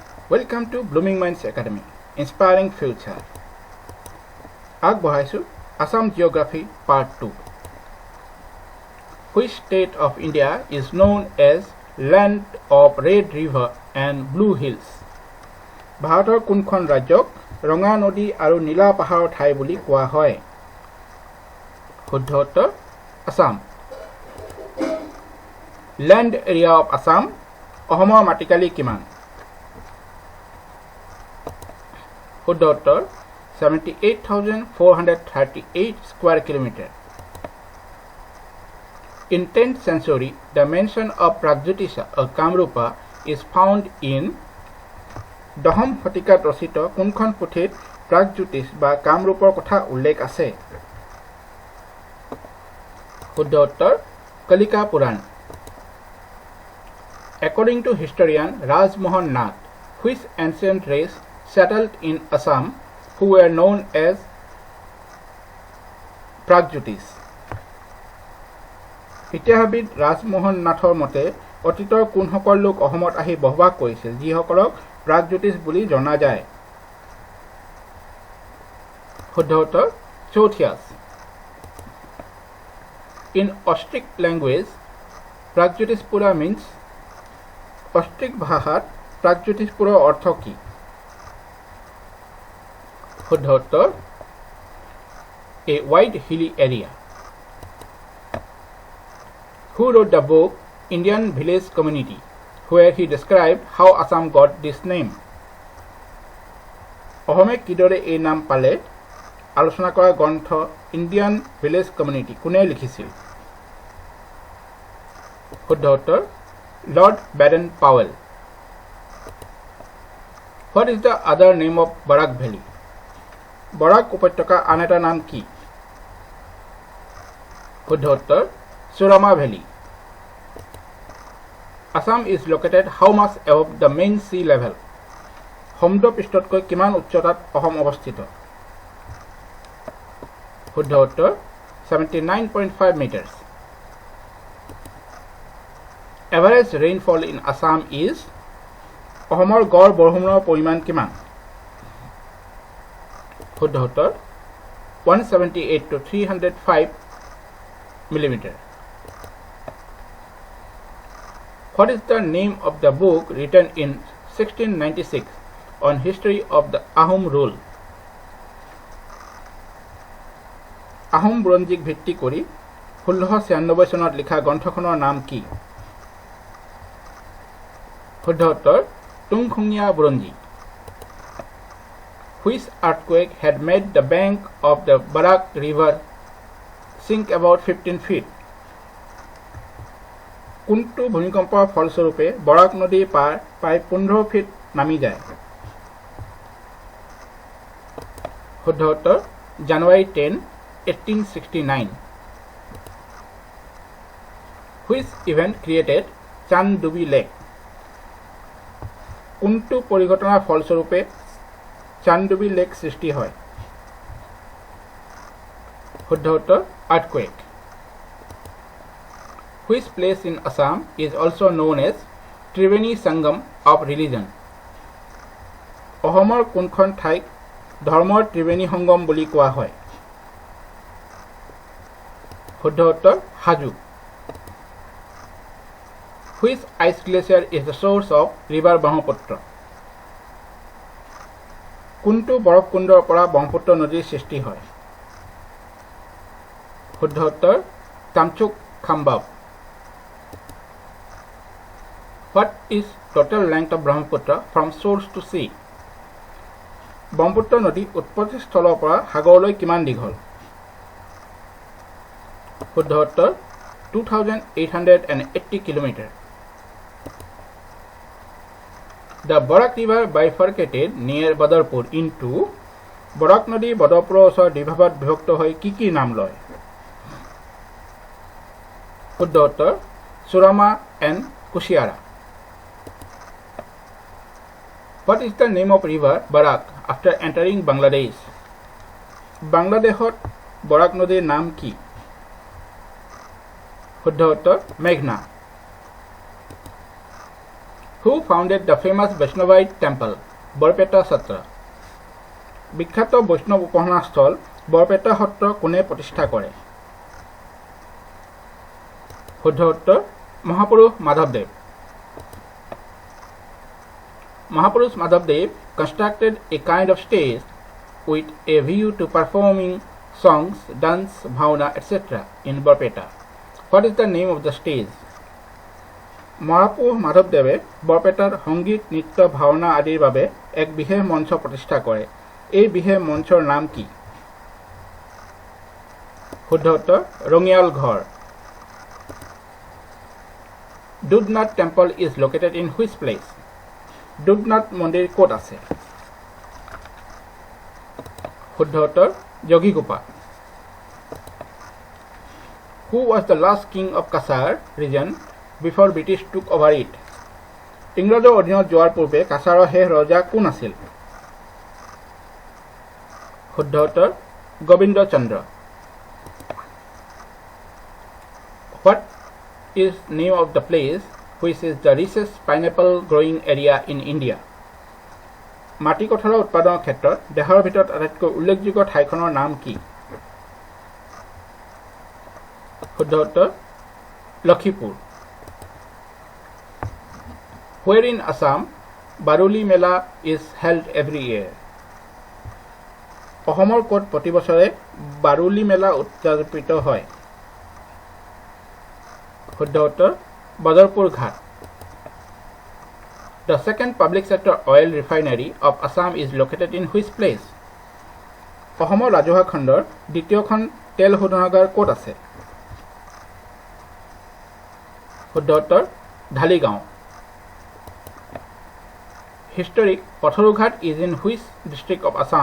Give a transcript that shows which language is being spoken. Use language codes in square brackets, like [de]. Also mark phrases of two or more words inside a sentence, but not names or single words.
[en] Welcome to Blooming Minds Academy, Inspiring Future. [as] আগবঢ়াইছো Assam Geography Part 2. [en] Which state of India is known as Land of Red River and Blue Hills? [as] ভাৰতৰ কোনখন ৰাজ্যক ৰঙা নদী আৰু নীলা পাহাৰৰ ঠাই বুলি কোৱা হয়? শুদ্ধ উত্তৰ আসাম. [en] Land area of Assam, [as] অসমৰ মাটিকালি কিমান? শুদ্ধ উত্তৰ 78,438 [en] square kilometer. In 10th century, the mention of Pragjyotisa or Kamrupa is found in [as] দহম শতিকাত ৰচিত কোনখন পুথিত প্ৰাগজ্যোতিষ বা কামৰূপৰ কথা উল্লেখ আছে? শুদ্ধ উত্তৰ কলিকা পুৰাণ. [en] According to historian Raj Mohan Nath, which ancient race settled in Assam who were known as Pragjyotish? [as] ইতিহাসবিদ ৰাজমোহন নাথৰ মতে অতীতৰ কোনসকল লোক অসমত আহি বসবাস কৰিছিল যিসকলক প্ৰাগজ্যোতিষ বুলি জনা যায়? শুদ্ধ উত্তৰ চৌথিয়াছ. [en] In Ostric language, Pragjyotishpura means [as] অষ্ট্ৰিক ভাষাত প্ৰাগজ্যোতিষপুৰৰ অৰ্থ কি? শুদ্ধ উত্তৰ [en] a wide hilly area. Who wrote the book Indian Village Community, where he described how Assam got this name? [as] অসমে কিদৰে এই নাম পালে আলোচনা কৰা গ্ৰন্থ ইণ্ডিয়ান ভিলেজ কমিউনিটি কোনে লিখিছিল? শুদ্ধ উত্তৰ Lord Baden-Powell. [en] What is the other name of Barak Valley? [as] Barak উপত্যকা আন এটা নাম কি? শুদ্ধ উত্তৰ Surama Valley. [en] Assam is located how much above the main sea level? [as] সমুদ্ৰ পৃষ্ঠতকৈ কিমান উচ্চতাত অসম অৱস্থিত? শুদ্ধ উত্তৰ 79.5 meters. [en] Average rainfall in Assam is [as] অসমৰ গড় বৰষুণৰ পৰিমাণ কিমান? শুদ্ধ উত্তৰ [en] 178 to 305 millimeter. What is the name of the book written in 1696 on history of the Ahom rule? [as] আহোম বুৰঞ্জীক ভিত্তি কৰি 1696 চনত লিখা গ্ৰন্থখনৰ নাম কি? শুদ্ধ উত্তৰ তুংখুঙীয়া বুৰঞ্জী. [en] Which earthquake had made the bank of the Barak river sink about 15 feet? [as] কোনটো ভূমিকম্পৰ ফলস্বৰূপে বৰাক নদীৰ পাৰ প্ৰায় 15 ফিট নামি যায়? শুদ্ধ উত্তৰ জানুৱাৰী 10, 1869. [en] Which event created Chandubi Lake? [as] কোনটো পৰিঘটনাৰ ফলস্বৰূপে চান্দুবি লেক সৃষ্টি হয়? শুদ্ধ উত্তৰ earthquake. [en] Which place in Assam is also known as Triveni Sangam of religion? [as] অসমৰ কোনখন ঠাইক ধৰ্মৰ ত্ৰিবেণী সংগম বুলি কোৱা হয়? শুদ্ধ উত্তৰ হাজো. [en] Which ice glacier is the source of river Brahmaputra? [as] কোনটো বৰফকুণ্ডৰ পৰা ব্ৰহ্মপুত্ৰ নদীৰ সৃষ্টি হয়? শুদ্ধ উত্তৰ তামচুক খাম্বাব. [en] What is total length of Brahmaputra from source to sea? [as] ব্ৰহ্মপুত্ৰ নদী উৎপত্তি স্থলৰ পৰা সাগৰলৈ কিমান দীঘল? শুদ্ধ উত্তৰ 2,880 কিলোমিটাৰ. [en] The Barak river bifurcated near Badarpur into [as] বৰাক নদী বদৰপুৰৰ ওচৰৰ দুভাগত বিভক্ত হৈ কি নাম লয়? শুদ্ধ উত্তৰ Surama and Kushiara. [en] What is the name of river Barak after entering Bangladesh? [as] বাংলাদেশত বৰাক নদীৰ নাম কি? শুদ্ধ উত্তৰ মেঘনা. [en] Who founded the famous Vaishnavite temple, Barpeta Satra? [as] বিখ্যাত বৈষ্ণৱ উপাসনা স্থল বৰপেটা সত্ৰ কোনে প্ৰতিষ্ঠা কৰে? শুদ্ধ উত্তৰ মহাপুৰুষ মাধৱদেৱ। [en] Mahapurush Madhavdev constructed a kind of stage with a view to performing songs, dance, bhavana, etc. in Barpeta. What is the name of the stage? [as] মহাপুৰুষ মাধৱদেৱে বৰপেটাৰ সংগীত নৃত্য ভাওনা আদিৰ বাবে এক বিশেষ মঞ্চ প্ৰতিষ্ঠা কৰে। এই বিশেষ মঞ্চৰ নাম কি? শুদ্ধ উত্তৰ ৰঙিয়াল ঘৰ। [en] Dudnath temple is located in which place? [as] Dudnath মন্দিৰ ক'ত আছে? শুদ্ধ উত্তৰ যোগীঘোপা। [en] Who was the last king of Kasar region before British took over it? [as] ইংৰাজৰ অধীনত যোৱাৰ পূৰ্বে কাছাৰৰ শেষ ৰজা কোন আছিল? শুদ্ধ উত্তৰ গোবিন্দ চন্দ্ৰ। [en] What is name of the place which is the richest pineapple growing area in India? [as] মাটি কঁঠালৰ উৎপাদনৰ ক্ষেত্ৰত দেশৰ ভিতৰত আটাইতকৈ উল্লেখযোগ্য ঠাইখনৰ নাম কি? শুদ্ধ উত্তৰ লক্ষীপুৰ। [en] Where in Assam Baruli Mela is held every year? [as] অসমৰ ক'ত প্ৰতি বছৰে বাৰুলি মেলা উদযাপিত হয়? শুদ্ধ উত্তৰ বদৰপুৰ ঘাট। [en] The second public sector oil refinery of Assam is located in which place? [as] অসমৰ ৰাজহুৱা খণ্ডৰ দ্বিতীয়খন তেল শোধনাগাৰ ক'ত আছে? শুদ্ধ উত্তৰ ঢালিগাঁও। [en] Historic Patharughat is in which district of Assam?